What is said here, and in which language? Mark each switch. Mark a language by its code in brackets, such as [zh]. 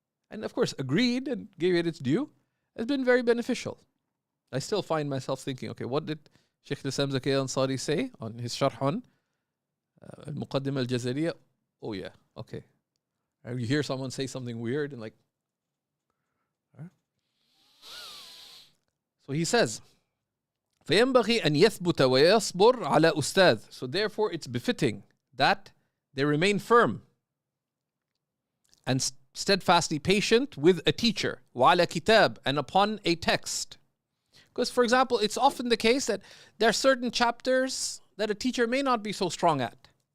[en] And of course, agreed and gave it its due. It's been very beneficial. I still find myself thinking, okay, what did Shaykh Islam Zaki Ansari say on his sharh on al-Muqaddimah al-Jazariyah? Oh yeah, okay. You hear someone say something weird and like, huh? So he says, [ar] فَيَنْبَغِي أَنْ يَثْبُتَ وَيَصْبُرْ عَلَى أُسْتَاذ. [en] So therefore it's befitting that they remain firm and steadfastly patient with a teacher, [ar] وَعَلَى كِتَاب, [en] and upon a text. Because, for example, it's often the case that there are certain chapters that a teacher may not be so strong at.